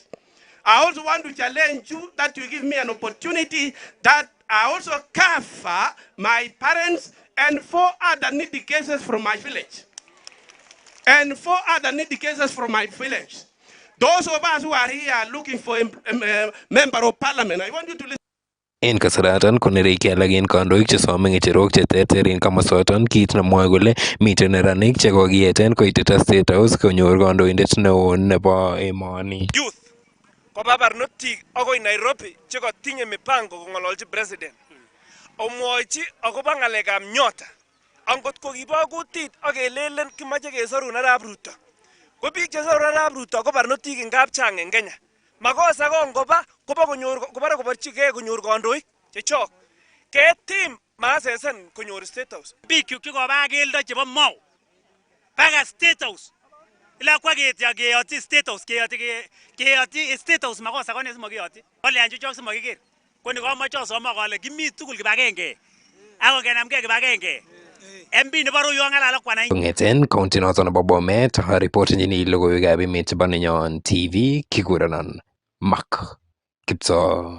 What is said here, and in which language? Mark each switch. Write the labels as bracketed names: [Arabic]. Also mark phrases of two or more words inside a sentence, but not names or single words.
[English] I also want to challenge you that you give me an opportunity that I also cover my parents and 4 other needy cases from my village. And 4 other needy cases from my village. Those of us who are here looking for a member of parliament, I want you to listen. [Kalenjin] En kasaratan konereki alak en kandoik chesome ngecherok cheterter en komosoton kit nemwoe kole miten neranik chekokiyeten koitita State House konyor kandoindet neo nebo emoni. Youth koba barnotik akoi Nairobi chekotinye mipango kong'ololchi president. Omwochi akobo ng'alekab nyota. Angot kokibo kutit ak kelelen kimoche kesorun arap Ruto. Ko biik chesorun arap Ruto ko barnotik ngap chang en Kenya. Makosa ko ngoba koba konyor kobare koborchigei konyor kandoik chechok. Ketim masesen konyor State House. Biik chikoba keldo chebo Mau. Baga State House. [Swahili] Ila kwa [Kalenjin] keyoti State House keyoti State House makosa kone simokiyoti. Ole anju chok simokiker. Koni komoche osoma kole kimi tugul kibagenge. Ako kenamgei kibagenge. MP nebo Ruiyo ng'alala kwanai. Kong'eten county noton nebo Bomet, reporteni logoiwekab emet chebo Nenyon TV kikurenon Mark Kiptoo.